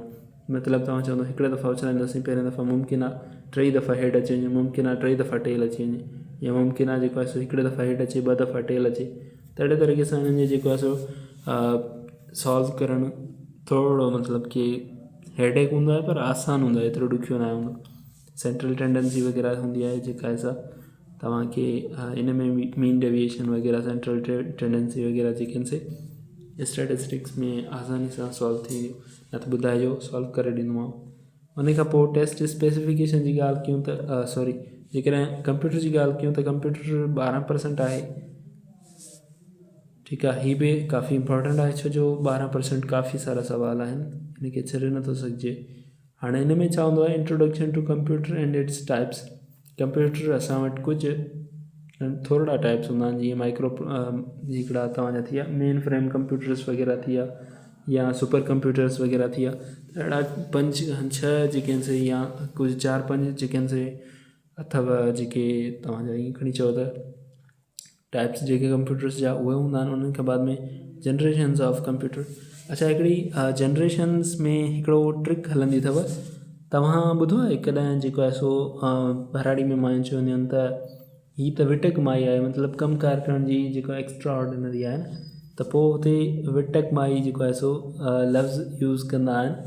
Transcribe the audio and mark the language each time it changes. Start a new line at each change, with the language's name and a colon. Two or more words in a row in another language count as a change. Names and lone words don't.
Sindhi: मतिलबु तव्हां चवंदो हिकिड़े दफ़ा उछलाईंदासीं, पहिरें दफ़ा मुमकिन आहे 3 दफ़ा हेठि अची वञे, मुमकिन आहे 3 दफ़ा टेल अची वञे, या मुमकिन आहे जेको आहे सो हिकिड़े दफ़ा हेठि अचे 2 दफ़ा टेल अचे। त अहिड़े तरीक़े सां हिननि जो जेको आहे सो सॉल्व करणु थोरो मतिलबु कि हेडेक हूंदो आहे, पर आसानु हूंदो आहे, एतिरो ॾुखियो न हूंदो।
English: central tendency
Sindhi: वग़ैरह हूंदी आहे जेका सा तव्हांखे इन में
English: mean deviation
Sindhi: वग़ैरह,
English: central tendency
Sindhi: वग़ैरह जेके आहिनि से स्टैटिस्टिक्स में आसानी सां सॉल्व थी वियो, न त ॿुधाइजो, सॉल्व करे ॾींदोमांव। उन खां पोइ
English: test specification
Sindhi: जी ॻाल्हि कयूं त सॉरी, जेकॾहिं कंप्यूटर जी ॻाल्हि कयूं त कंप्यूटर 12% आहे, ठीकु आहे। हीअ बि काफ़ी इंपॉर्टेंट आहे, छो जो 12% काफ़ी सारा सुवाल आहिनि, हिनखे छॾे नथो सघिजे। हाणे हिन में छा हूंदो आहे,
English: Introduction to computer and its types.
Sindhi: कंप्यूटर असां वटि कुझु थोरा टाइप्स हूंदा आहिनि, जीअं माइक्रो हिकिड़ा तव्हांजा थी विया
English: main frame computers
Sindhi: वग़ैरह थी विया, या
English: super computers
Sindhi: वग़ैरह थी विया। अहिड़ा 5-6 जेके आहिनि से, या कुझु 4-5 जेके आहिनि से अथव, जेके तव्हांजा ईअं खणी चओ त टाइप्स जेके कंप्यूटर्स जा उहे हूंदा आहिनि। उन्हनि खां बाद में
English: generations of computer.
Sindhi: अच्छा, हिकिड़ी जनरेशन्स में हिकिड़ो ट्रिक हलंदी अथव, तव्हां ॿुधो आहे कॾहिं जेको आहे सो भराड़ी में मायूं चवंदियूं आहिनि त हीअ त विटक माई आहे, मतिलबु कमु कार करण जी जेको
English: extra ordinary
Sindhi: आहे न, त पोइ हुते विटक माई जेको आहे सो लफ़्ज़ यूज़ कंदा आहिनि।